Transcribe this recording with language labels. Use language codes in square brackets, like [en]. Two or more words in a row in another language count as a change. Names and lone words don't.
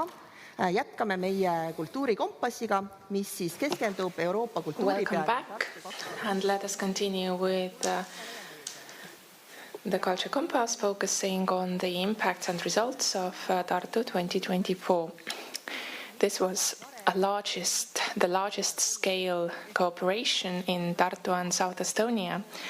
[et] Jätkame meie kultuurikompassiga, mis siis keskendub Euroopa kultuuri [en] Welcome back, and let us continue with the Culture Compass, focusing on the impacts and results of Tartu 2024. This was the largest scale cooperation in Tartu and South Estonia.